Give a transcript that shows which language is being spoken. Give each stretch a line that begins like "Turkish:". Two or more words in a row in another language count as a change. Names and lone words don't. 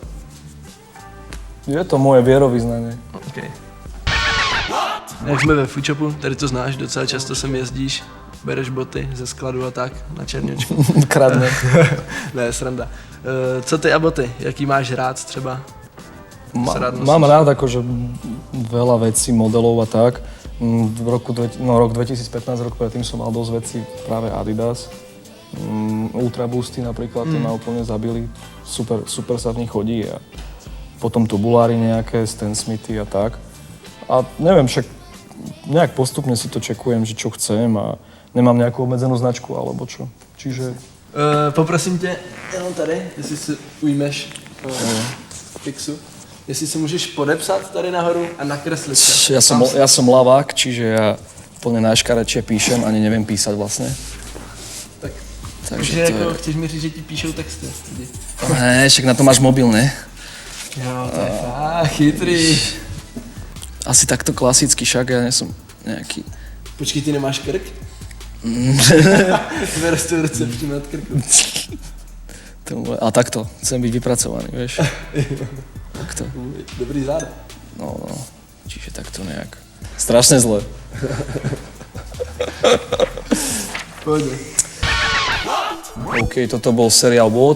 Slovak: Je to moje vierovyznanie.
Czech: Okay. Jak jsme ve Foodshopu, tady to znáš, docela často sem jezdíš, bereš boty ze skladu a tak, na černičku. Kradne. Ne, sranda. Co ty a boty? Jaký máš rád třeba?
Slovak: Mám rád akože veľa vecí, modelov a tak. Rok 2015, rok predtým som mal dosť vecí práve Adidas. Ultra Boosty napríklad, tie ma úplne zabili. Super sa v nich chodí. A potom tubuláry nejaké, Stan Smithy a tak. A neviem, však nejak postupne si to čekujem, že čo chcem a nemám nejakú obmedzenú značku alebo čo. Čiže...
Czech: Poprosím tě, jenom tady, jestli si ujmeš fixu. Jestli si můžeš podepsat tady nahoru a nakreslit se.
Slovak: Ja som lavák, čiže ja úplne najškaredšie píšem, ani neviem písať vlastne.
Czech: Takže jako chceš mi říct, že ti píšou texty? Ne, však na to máš mobil, ne? Jo, to je fakt chytrý.
Slovak: Asi takto klasicky, však ja nesom nejaký...
Czech: Počkej, ty nemáš krk? Vybereš tu ruce přímo nad krku.
Slovak: A takto, chcem byť vypracovaný, vieš. Takto.
Czech: Dobrý záda.
Slovak: No, čiže takto nejak. Strašne zle. Pojde. OK, toto bol seriál What.